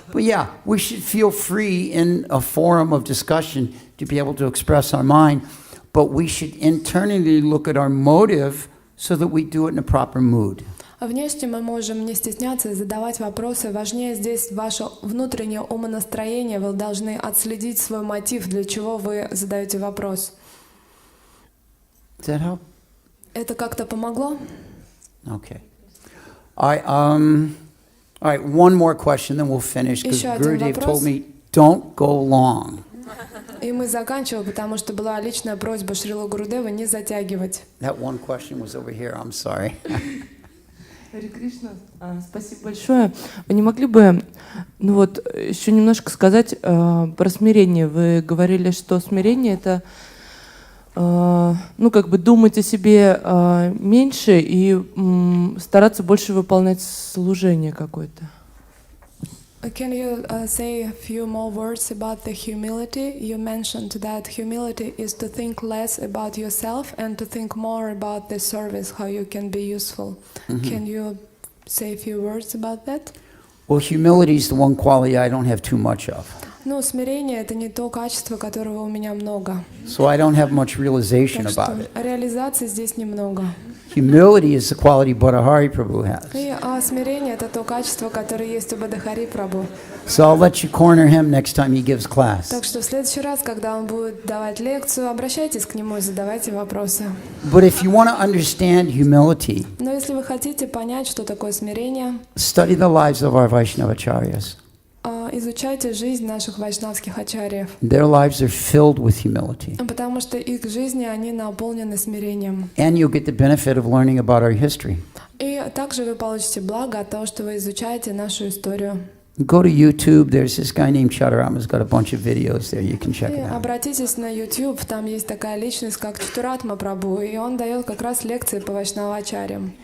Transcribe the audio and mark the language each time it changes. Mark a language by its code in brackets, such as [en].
[en] But yeah, we should feel free in a forum of discussion to be able to express our mind, but we should internally look at our motive so that we do it in a proper mood. [ru] Внешне мы можем не стесняться и задавать вопросы. Важнее здесь ваше внутреннее умонастроение. Вы должны отследить свой мотив, для чего вы задаете вопрос. [en] Does that help? [ru] Это как-то помогло? [en] Okay. All right, one more question, then we'll finish, because [ru] Еще один [en] Gurudev [ru] вопрос. [en] told me, don't go long. [ru] И мы заканчиваем, потому что была личная просьба Шрила Гурудева не затягивать. [en] That one question was over here, I'm sorry. [ru] Харе Кришна, спасибо большое. Вы не могли бы, еще немножко сказать про смирение? Вы говорили, что смирение — это, думать о себе меньше и стараться больше выполнять служение какое-то. [en] Can you say a few more words about the humility? You mentioned that humility is to think less about yourself and to think more about the service, how you can be useful. Can you say a few words about that? Well, humility is the one quality I don't have too much of. [ru] Смирение — это не то качество, которого у меня много. [en] So I don't have much realization about [ru] что [en] it. [ru] реализации здесь немного. [en] Humility is the quality Bodhihari Prabhu has. [ru] И смирение — это то качество, которое есть у Бодхихари Прабху. [en] So I'll let you corner him next time he gives class. [ru] Так что в следующий раз, когда он будет давать лекцию, обращайтесь к нему и задавайте вопросы. [en] But if you want to understand humility, [ru] Но если вы хотите понять, что такое смирение, [en] study the lives of our Vaishnavacharyas. [ru] изучайте жизнь наших вайшнавских ачарьев, [en] Their lives are filled with humility. [ru] потому что их жизни, они наполнены смирением. [en] And you'll get the benefit of learning about our history. [ru] И также вы получите благо от того, что вы изучаете нашу историю. [en] Go to YouTube. There's this guy named Chaturama who's got a bunch of videos there. You can check [ru] И [en] it out. [ru] обратитесь на YouTube, там есть такая личность, как Чатуратма Прабху, и он дает как раз лекции по вайшнавачарьям.